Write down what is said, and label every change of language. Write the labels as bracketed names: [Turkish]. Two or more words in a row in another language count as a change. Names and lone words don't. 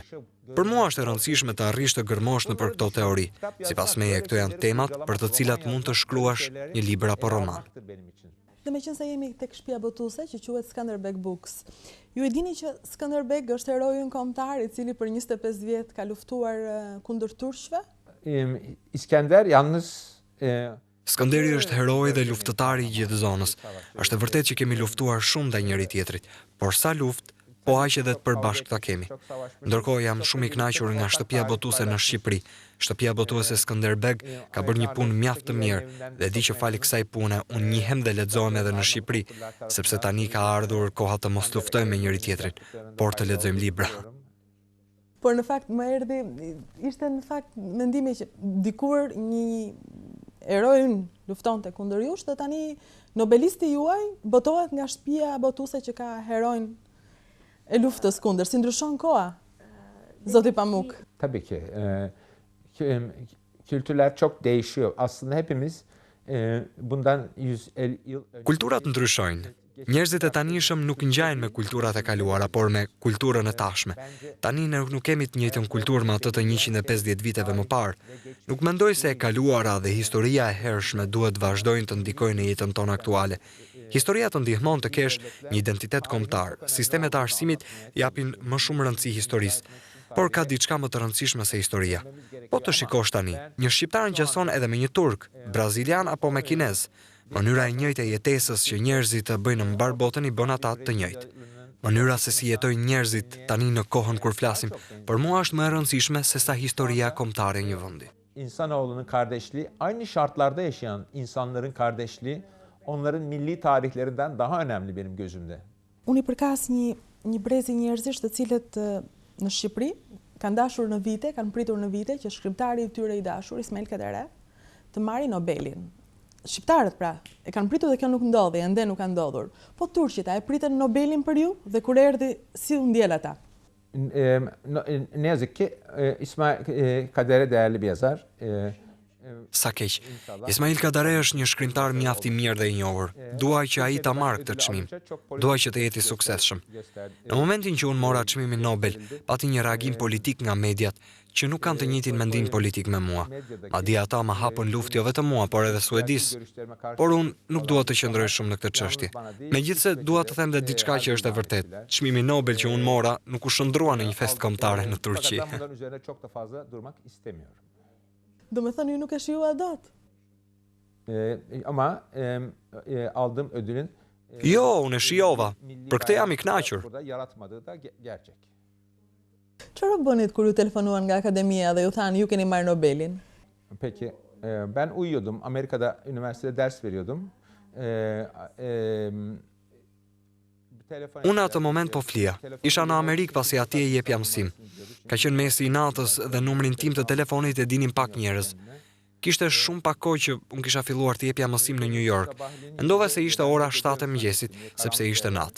[Albanian] Për mua është e rëndësishme të arrish të gërmosh nëpër këto teori. Sipas meje, këto janë temat për të cilat mund të shkruash një libër apo roman. Dhe meqense jemi tek shtëpia botuese që quhet Skanderbeg Books. Ju e dini që Skanderbeg është heroi ynë kombëtar i cili për 25 vjet ka luftuar kundër turqëve? [Turkish] İskender yalnız [Albanian] Skanderi është heroi dhe luftëtari i gjithë zonës. Është e vërtetë që kemi luftuar shumë ndaj njëri tjetrit, por sa luftë, po aq edhe të përbashkëta kemi. Ndërkohë jam shumë i kënaqur nga shtëpia botuese në Shqipëri. Shtëpia botuese Skanderbeg ka bërë një punë mjaft të mirë dhe di që fali kësaj pune unë njihem dhe lexohem edhe në Shqipëri, sepse tani ka ardhur koha të mos luftojmë me njëri tjetrin, por të lexojmë libra. Por në fakt më erdhi, ishte në fakt mendimi që dikur një heroi luftonte kundër jush dhe tani nobelisti juaj botohet nga shtëpia botuese që ka heroin e luftës kundër. Si ndryshon koha, Zoti Pamuk? [Turkish] Tabii ki kültürler çok değişiyor. Aslında hepimiz bundan 150 yıl [Albanian] Kulturat ndryshojnë. Njerëzit e tanishëm nuk ngjajnë me kulturat e kaluara, por me kulturën e tashme. Tani ne nuk kemi të njëjtën kulturë me atë të 150 viteve më parë. Nuk mendoj se e kaluara dhe historia e hershme duhet vazhdojnë të ndikojnë në jetën tonë aktuale. Historia të ndihmon të kesh një identitet kombëtar. Sistemet e arsimit japin më shumë rëndësi historisë, por ka diçka më të rëndësishme se historia. Po të shikosh tani, një shqiptar ngjason edhe me një turk, brazilian apo me kinez. Mënyra e njëjtë e jetesës që njerëzit bëjnë në mbar botën i bën ata të njëjtë. Mënyra se si jetojnë njerëzit tani në kohën kur flasim, për mua është më e rëndësishme se sa historia kombëtare e një vendi. [Turkish] İnsanoğlunun kardeşliği, aynı şartlarda yaşayan insanların kardeşliği, onların milli tarihlerinden daha önemli benim gözümde. [Albanian] Unë i përkas një brezi njerëzish të cilët në Shqipëri kanë dashur në vite, kanë pritur në vite që shkrimtari i tyre i dashur, Ismail Kadare, të marrë Nobelin. Shqiptarët pra, e kanë pritur dhe kjo nuk ndodhi, ende nuk ka ndodhur. Po turqit, e pritën Nobelin për ju dhe kur erdhi si u ndjel ata? [Turkish] Ne yazık ki İsmail Kadare değerli bir yazar. [Albanian] Sa keq. Ismail Kadare është një shkrimtar mjaft i mirë dhe i njohur. Duaj që ai ta marrë këtë çmim. Duaj që të jetë i suksesshëm. Në momentin që unë mora çmimin Nobel, pati një reagim politik nga mediat që nuk kanë të njëjtin mendim politik me mua. Madje ata më hapën luftë jo vetëm mua, por edhe Suedis. Por unë nuk dua të qëndroj shumë në këtë çështje. Megjithse dua të them dhe diçka që është e vërtetë. Çmimi Nobel që unë mora nuk u shndrua në një festë kombëtare në Turqi. Do me thënë ju nuk e shijua dot. [Turkish] Ama aldığım ödülün [Albanian] Jo, unë e shijova. Për këtë jam i kënaqur. [Turkish] burada yaratmadığı da gerçek. [Albanian] Çfarë bënit kur ju telefonuan nga akademia dhe ju thanë ju keni marrë Nobelin? [Turkish] Peki ben uyuyordum. Amerika'da üniversitede ders veriyordum. [Albanian] Unë atë moment po flia. Isha në Amerikë pasi atje i jepja mësim. Ka qenë mesi i natës dhe numrin tim të telefonit e dinin pak njerëz. Kishte shumë pak kohë që unë kisha filluar të jepja mësim në New York. Mendova se ishte ora 7 e mëngjesit, sepse ishte natë.